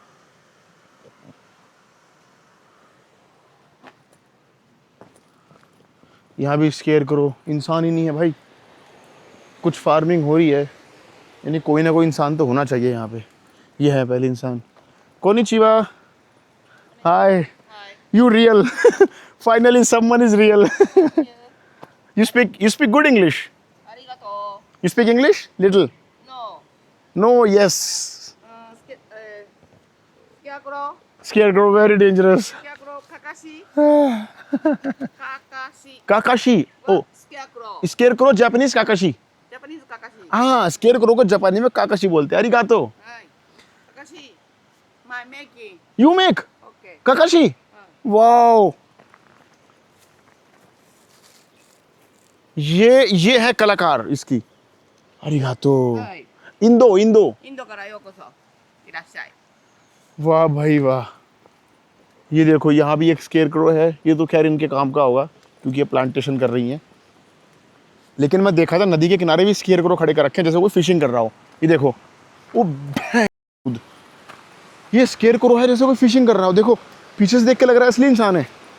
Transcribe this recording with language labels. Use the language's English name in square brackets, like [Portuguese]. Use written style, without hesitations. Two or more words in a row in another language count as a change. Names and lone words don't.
[Hindi] यहाँ भी स्केयर करो, इंसान ही नहीं है भाई। कुछ फार्मिंग हो रही है, यानी कोई ना कोई इंसान तो होना चाहिए यहाँ पे। ये है पहले इंसान। कोनिचिवा, [English] hi, you real. finally someone is real. You speak good English. Arigato. You speak English? Little. No. No, yes. Scarecrow. Scarecrow, very dangerous. Scarecrow, Kakashi. Kakashi. Kakashi. [Japanese] カカシ オ [English] Scarecrow. scarecrow Japanese Kakashi Japanese Kakashi. [Hindi] हाँ स्केयर करो को जापानी में काकाशी बोलते हैं अरिगातो [Japanese] Hai. [English] Kakashi. My making. you make Okay. [Hindi] काकाशी वाओ ये है कलाकार इसकी अरिगातो [Japanese] Hai. インド インドインドからようこそ。いらっしゃい。 [Hindi] वाह भाई वाह ये देखो यहाँ भी एक स्केयर क्रो है ये तो खैर इनके काम का होगा क्योंकि ये प्लांटेशन कर रही हैं लेकिन मैं देखा था नदी के किनारे भी स्केयर क्रो खड़े कर रखे हैं जैसे कोई फिशिंग कर रहा हो ये देखो वो भैंस, ये स्केयर क्रो है जैसे कोई फिशिंग कर रहा हो देखो पीछे से देख के लग रहा है असली इंसान है